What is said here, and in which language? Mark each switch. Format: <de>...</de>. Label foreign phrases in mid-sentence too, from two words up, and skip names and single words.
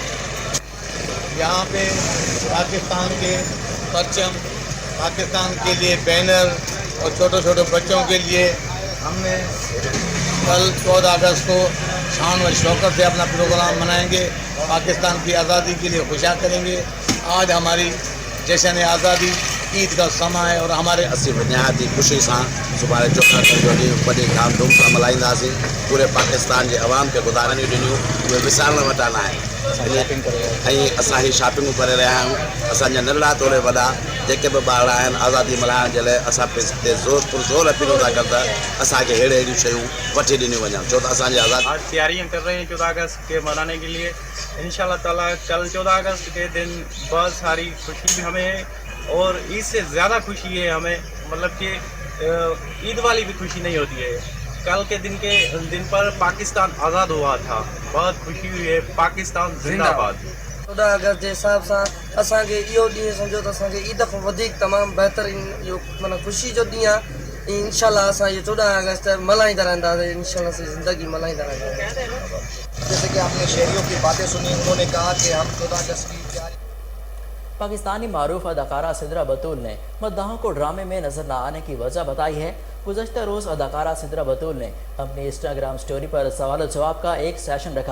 <ur>یہاں پے پاکستان کے پرچم، پاکستان کے لیے بینر اور چھوٹے چھوٹے بچوں کے لیے ہم نے کل 14 اگست کو شان و شوکت سے اپنا پروگرام منائیں گے. پاکستان کی آزادی کے لیے خوشیاں کریں گے۔ آج ہماری جشن آزادی عید کا سمے ہے اور ہمارے</ur> <sd>असीं बुनियादी ख़ुशी सां सुभाणे 14 अगस्त जो ॾींहुं वॾी धामधूम सां मल्हाईंदासीं। पूरे पाकिस्तान जे अवाम खे गुज़ारनियूं ॾिनियूं उहे विसारण वटा न आहिनि ऐं असां ही शॉपिंगूं करे रहिया आहियूं। असांजा नंढड़ा तोड़े वॾा जेके बि ॿार आहिनि आज़ादी मल्हाइण जे लाइ असां पे ज़ोर अपील था कनि त असांखे अहिड़ियूं शयूं वठी ॾिनियूं वञनि छो त असांजी आज़ादी।</sd> <ur>آج تیاریاں کر رہے ہیں 14 اگست کے منانے کے لیے۔ انشاءاللہ تعالیٰ کل 14 اگست کے دن بہت ساری خوشی بھی ہمیں ہے اور عید سے زیادہ خوشی ہے ہمیں، مطلب کہ عید والی بھی خوشی نہیں ہوتی ہے. کل کے دن پر پاکستان آزاد ہوا تھا، بہت خوشی ہوئی ہے. پاکستان زندہ باد.</ur> <sd>14 अगस्त के हिसाब से असांखे इहो ॾींहुं सम्झो त असांखे ईद खां वधीक तमामु बहितरीन इहो माना ख़ुशी जो ॾींहुं आहे। इंशाल्लाह असां इहो 14 अगस्त मल्हाईंदा रहंदासीं, इंशाल्लाह से ज़िंदगी मल्हाईंदा रहंदासीं।</sd> <ur>جیسے کہ آپ نے شہریوں کی باتیں سنیں، انہوں نے کہا کہ ہم 14 اگست کی تیاری. پاکستانی معروف اداکارہ سدرہ بتول نے مداحوں کو ڈرامے میں نظر نہ آنے کی وجہ بتائی ہے. گزشتہ روز اداکارہ سدرہ بتول نے اپنی انسٹاگرام اسٹوری پر سوال جواب کا ایک سیشن رکھا.</ur>